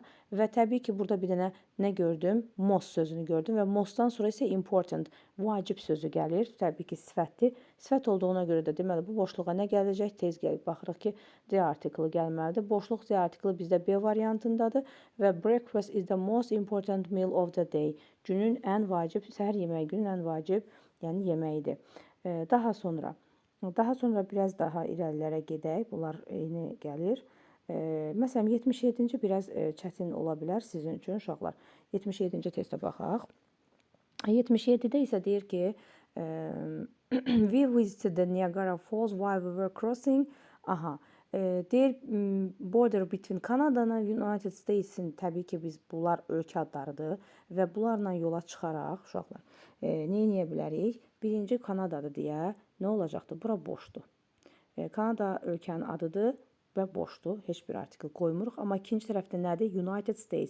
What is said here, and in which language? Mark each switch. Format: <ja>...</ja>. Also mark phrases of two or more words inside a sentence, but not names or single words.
<az>Və təbii ki, burada bir dənə nə gördüm? Most sözünü gördüm və mostdan sonra isə important, vacib sözü gəlir. Təbii ki, sifətdir. Sifət olduğuna görə də deməli bu boşluğa nə gələcək? Tez gəlib baxırıq ki, D artiklı gəlməlidir. Boşluq D artiklı bizdə B variantındadır və</az> <en>breakfast is the most important meal of the day.</en> <az>Günün ən vacib, səhər yeməyi günün ən vacib, yəni yeməyidir. Daha sonra biraz daha irəlilərə gedək. Bunlar eyni gəlir. Məsələn, 77-ci biraz çətin ola bilər sizin üçün uşaqlar. 77-ci testə baxaq. 77-də isə deyir ki,</az> <en>we visited the Niagara Falls while we were crossing.</en> <az>Deyir,</az> <en>border between</en> <az>Canada-la United States-in, təbii ki, biz bunlar ölkə adlarıdır və bunlarla yola çıxaraq, uşaqlar, nə edə bilərik? Birinci Kanadadır deyə, nə olacaqdır? Bura boşdur. Kanada ölkənin adıdır və boşdur. Heç bir artikl qoymuruq. Amma ikinci tərəfdə nədir? United States.</az>